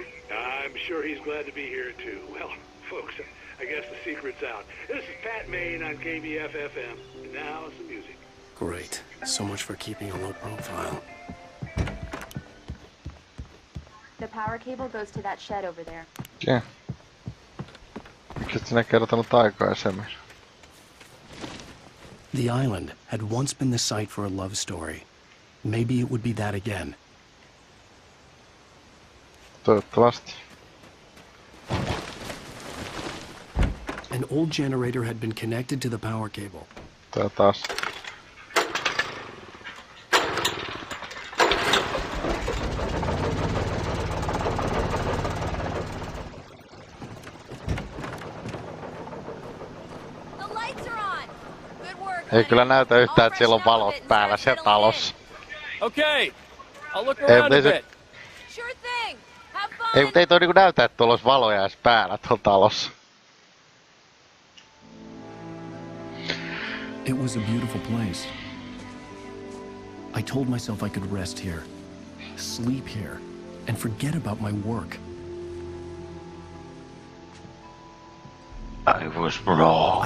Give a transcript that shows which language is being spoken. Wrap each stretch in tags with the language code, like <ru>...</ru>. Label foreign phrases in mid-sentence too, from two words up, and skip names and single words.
<en>I'm sure he's glad to be here, too. Well, folks, I guess the secret's out. This is Pat Main on KBF-FM. And now, some music. Great. So much for keeping a low profile. The power cable goes to that shed over there. Yeah.</en> <fi>Miksi et sinä kertonut aikaisemmin?</fi> <en>The island had once been the site for a love story. Maybe it would be that again.</en> <fi>Toivottavasti.</fi> <en>An old generator had been connected to the power cable.</en> <fi>Tää taas. Ei kyllä näytä yhtään, että siellä on valot päällä siellä talossa.</fi> <en>Okay, I'll look around a bit. Sure thing. Have fun.</en> <fi>Ei, mutta ei toi niinku näytä, että tuolla olisi valoja edes päällä tuolla talossa.</fi> <en>It was a beautiful place. I told myself I could rest here, sleep here, and forget about my work. I was wrong.</en>